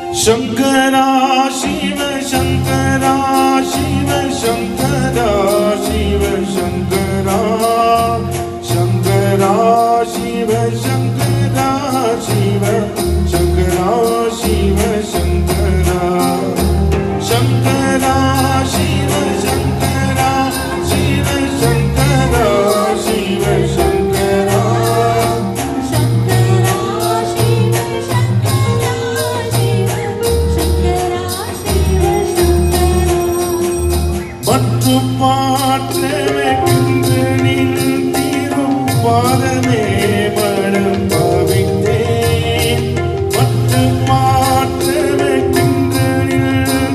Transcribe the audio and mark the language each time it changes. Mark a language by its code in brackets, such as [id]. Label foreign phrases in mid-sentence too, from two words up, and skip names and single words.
[sa] शंकर शिव शंकर शिव शंकर शिव शंकर शंकर शिव शंकर शिव शंकर शिव शंकर शंकर शिव शंकर शिव शंकर शिव शंकर [ta] மற்ற பாற்றமைக்கின்ற நின் திருப்பாதமே மனம் பாவித்தேன் மற்ற பாற்றமைக்கின்ற நின்